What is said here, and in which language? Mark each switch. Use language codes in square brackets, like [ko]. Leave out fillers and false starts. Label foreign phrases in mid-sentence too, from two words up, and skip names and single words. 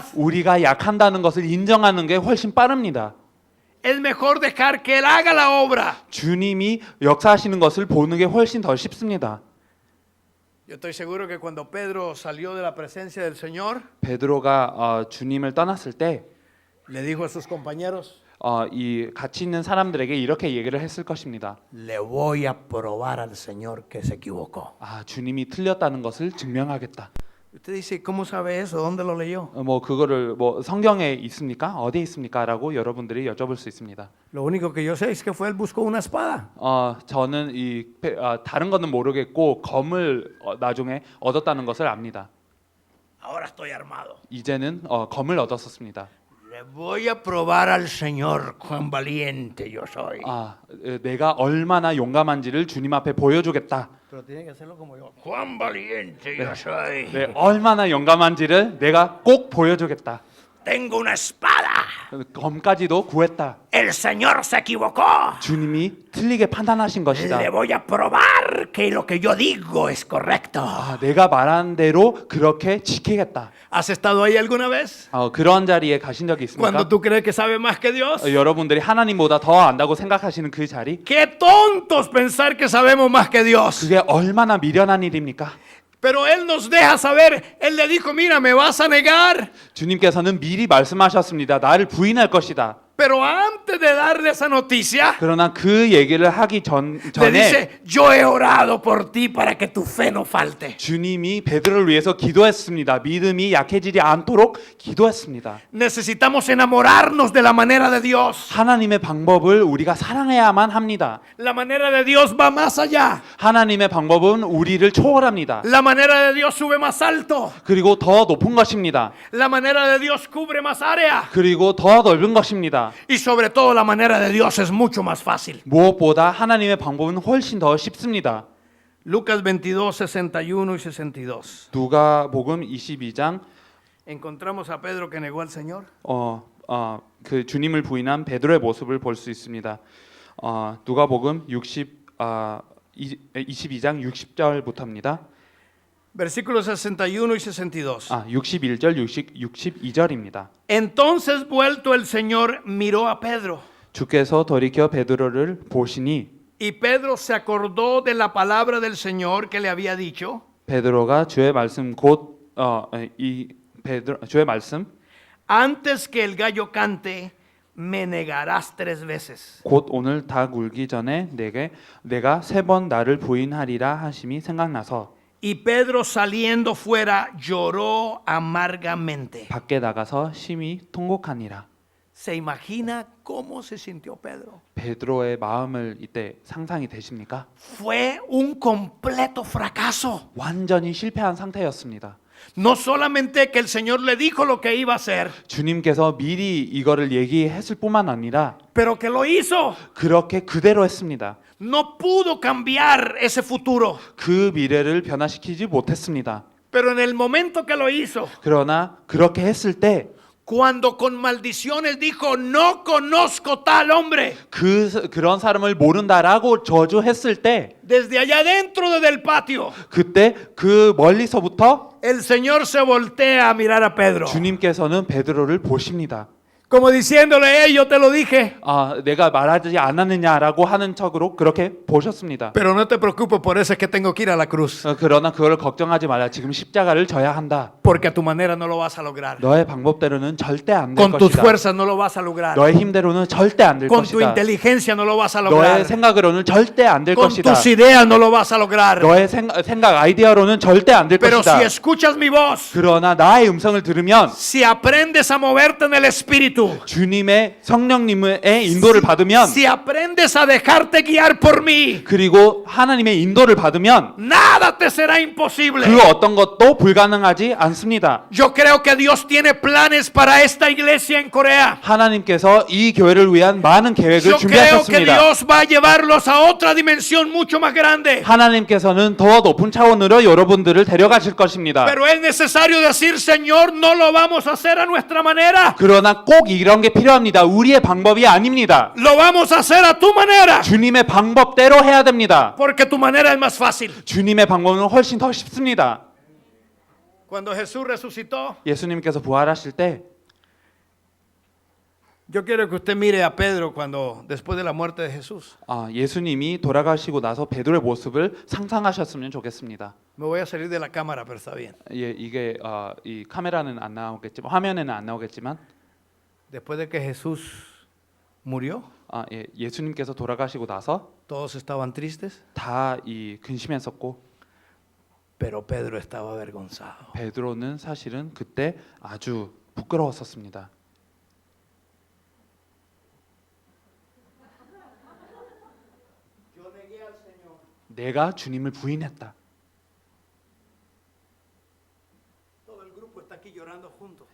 [ko] 우리가 약한다는 것을 인정하는 게 훨씬 빠릅니다. [es] Es mejor dejar que Él haga la obra. [ko] 주님이 역사하시는 것을 보는 게 훨씬 더 쉽습니다. [es] Yo estoy seguro que cuando Pedro salió de la presencia del Señor, [ko] 베드로가 주님을 떠났을 때 [es] le dijo a sus compañeros: [ko] 이 같이 있는 사람들에게 이렇게 얘기를 했을 것입니다. [es] Le voy a probar al Señor que se equivocó. [ko] 주님이 틀렸다는 것을 증명하겠다. [es] Usted dice: ¿Cómo sabe eso? ¿Dónde lo leyó? [ko] 그거를 성경에 있습니까? 어디에 있습니까?라고 여러분들이 여쭤볼 수 있습니다. [es] Lo único que yo sé es que fue él buscó una espada. [ko] 저는 다른 거는 모르겠고 검을 나중에 얻었다는 것을 압니다. [es] Ahora estoy armado. [ko] 이제는 검을 얻었었습니다. [es] Le voy a probar al Señor cuán valiente yo soy. [ko] 내가 얼마나 용감한지를 주님 앞에 보여주겠다. [es] Pero tiene que hacerlo como yo. Cuán valiente yo soy. [ko] 네, 얼마나 용감한지를 내가 꼭 보여주겠다. [es] Tengo una espada. [ko] 검까지도 구했다. [es] El Señor se equivocó. [ko] 주님이 틀리게 판단하신 것이다. [es] Le voy a probar que lo que yo digo es correcto. [ko] 내가 말한 대로 그렇게 지키겠다. [es] ¿Has estado ahí alguna vez? [ko] 그런 자리에 가신 적이 있습니까? [es] Cuando tú crees que sabes más que Dios. [ko] 여러분들이 하나님보다 더 안다고 생각하시는 그 자리? [es] Qué tontos pensar que sabemos más que Dios. [ko] 그게 얼마나 미련한 일입니까? [es] Pero Él nos deja saber. Él le dijo: mira, me vas a negar. [ko] 주님께서는 미리 말씀하셨습니다. 나를 부인할 것이다. [es] Pero antes de darle esa noticia, [ko] 그러나 그 얘기를 하기 [es] le [ko] 전에 [es] dice: yo he orado por ti para que tu fe no falte. [ko] 주님이 베드로를 위해서 기도했습니다. 믿음이 약해지지 않도록 기도했습니다. [es] Necesitamos enamorarnos de la manera de Dios. [ko] 하나님의 방법을 우리가 사랑해야만 합니다. [es] La manera de Dios va más allá. [ko] 하나님의 방법은 우리를 초월합니다. [es] La manera de Dios sube más alto. [ko] 그리고 더 높은 것입니다. [es] La manera de Dios cubre más área. [ko] 그리고 더 넓은 것입니다. 쉽습니다. [es] Y sobre todo la manera de Dios es mucho más fácil. [ko] 무엇보다 하나님의 방법은 훨씬 더 쉽습니다. [es] Lucas 22, 61 y 62. [ko] 누가복음 22장 [es] Encontramos a Pedro que negó al Señor. [ko] 그 주님을 부인한 베드로의 모습을 볼 수 있습니다. 누가복음 22장 60절부터입니다. [es] Versículos 61 y 62. [ko] 61절 62절입니다. [es] Entonces vuelto el Señor miró a Pedro. [ko] 주께서 돌이켜 베드로를 보시니 [es] Y Pedro se acordó de la palabra del Señor que le había dicho. [ko] 베드로가 주의 말씀 주의 말씀 [es] Antes que el gallo cante, me negarás 3 veces. [ko] 곧 오늘 닭 울기 전에 내가 3번 나를 부인하리라 하심이 생각나서 [es] Y Pedro saliendo fuera lloró amargamente. [ko] 밖에 나가서 심히 통곡하니라. [es] ¿Se imagina cómo se sintió Pedro? [ko] 베드로의 마음을 이때 상상이 되십니까? [es] Fue un completo fracaso. [ko] 완전히 실패한 상태였습니다. [es] No solamente que el Señor le dijo lo que iba a hacer, [ko] 주님께서 미리 이거를 얘기했을 뿐만 아니라 [es] pero que lo hizo. [ko] 그렇게 그대로 했습니다. [es] No pudo cambiar ese futuro. [ko] 그 미래를 변화시키지 못했습니다. [es] Pero en el momento que lo hizo, [ko] 그러나 그렇게 했을 때 [es] cuando con maldiciones dijo, no conozco tal hombre, [ko] 그런 사람을 모른다라고 저주했을 때 [es] desde allá dentro del patio, [ko] 그때 그 멀리서부터 [es] el Señor se voltea a mirar a Pedro. [ko] 주님께서는 베드로를 보십니다. [es] Como diciéndole, hey, yo te lo dije. [ko] 내가 말하지 않았느냐라고 하는 척으로 그렇게 보셨습니다. [es] Pero no te preocupes, por eso es que tengo que ir a la cruz. [ko] 그러나 그걸 걱정하지 말라. 지금 십자가를 져야 한다. [es] Porque a tu manera no lo vas a lograr. [ko] 너의 방법대로는 절대 안 될 [es] Con tus [ko] 것이다. [es] fuerzas no lo vas a lograr. [ko] 너의 힘대로는 절대 안 될 [es] Con tu [ko] 것이다. [es] inteligencia no lo vas a [ko] 너의 [es] lograr. [ko] 생각으로는 절대 안 될 [es] Con [ko] 것이다. [es] tus ideas no lo vas a lograr. [ko] 너의 생각 아이디어로는 절대 안 될 [es] Pero [ko] 것이다. [es] si escuchas mi voz, [ko] 그러나 나의 음성을 들으면 [es] si aprendes a moverte en el espíritu, [ko] 주님의 성령님의 인도를 받으면 [es] si aprendes a dejarte guiar por mí, [ko] 그리고 하나님의 인도를 받으면 [es] nada te será imposible. [ko] 그 어떤 것도 불가능하지 않습니다. [es] Yo creo que Dios tiene planes para esta iglesia en Corea. [ko] 하나님께서 이 교회를 위한 많은 계획을 [es] Yo creo que [ko] 준비하셨습니다. [es] Dios va a llevarlos a otra dimensión mucho más grande. [ko] 하나님께서는 더 높은 차원으로 여러분들을 데려가실 것입니다. [es] Pero es necesario decir, Señor, no lo vamos a hacer a nuestra manera. [ko] 그러나 꼭 이런 게 필요합니다. 우리의 방법이 아닙니다. [es] Lo vamos a hacer a tu manera. [ko] 주님의 방법대로 해야 됩니다. [es] Porque tu manera es más fácil. [ko] 주님의 방법은 훨씬 더 쉽습니다. [es] Cuando Jesús resucitó, [ko] 예수님께서 부활하실 때 [es] yo quiero que usted mire a Pedro después de la muerte de Jesús. [ko] 예수님이 돌아가시고 나서 베드로의 모습을 상상하셨으면 좋겠습니다. [es] Me voy a salir de la cámara, pero está bien. [ko] 이게 이 카메라는 안 나오겠지만 화면에는 안 나오겠지만 [es] Después de que Jesús murió, [ko] 예수님께서 돌아가시고 나서 [es] todos estaban tristes, [ko] 다 근심했었고 [es] pero Pedro estaba avergonzado. [ko] 베드로는 사실은 그때 아주 부끄러웠었습니다. 내가 주님을 부인했다. [es] Todo el grupo está aquí llorando juntos.